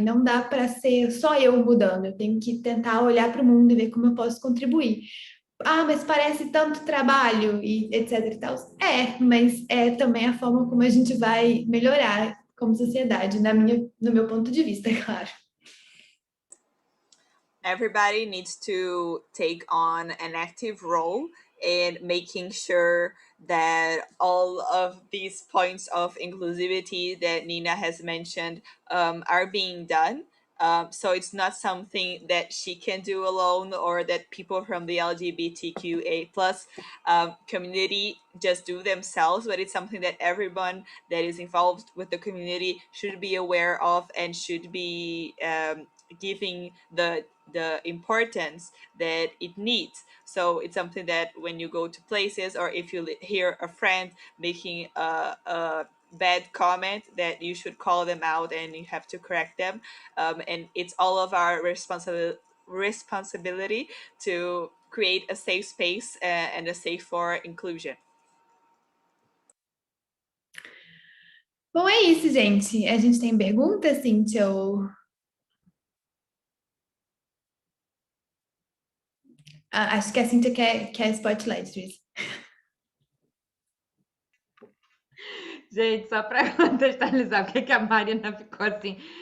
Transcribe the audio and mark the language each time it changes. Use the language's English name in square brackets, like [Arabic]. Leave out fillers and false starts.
[Portuguese] Não dá para ser só eu mudando, eu tenho que tentar olhar para o mundo e ver como eu posso contribuir. mas parece tanto trabalho e etc e tal. Mas é também a forma como a gente vai melhorar como sociedade, no meu ponto de vista, é claro. [English] Everybody needs to take on an active role in making sure that all of these points of inclusivity that Nina has mentioned are being done. So it's not something that she can do alone, or that people from the LGBTQA plus community just do themselves, but it's something that everyone that is involved with the community should be aware of and should be giving the importance that it needs. So it's something that when you go to places, or if you hear a friend making a bad comment, that you should call them out and you have to correct them. And it's all of our responsibility to create a safe space and a safe for inclusion. [Portuguese] Bom, é isso, gente. A gente tem perguntas, Cíntia? Acho que a Cíntia quer spotlight disso. Gente, só para contextualizar, por que a Marina ficou assim?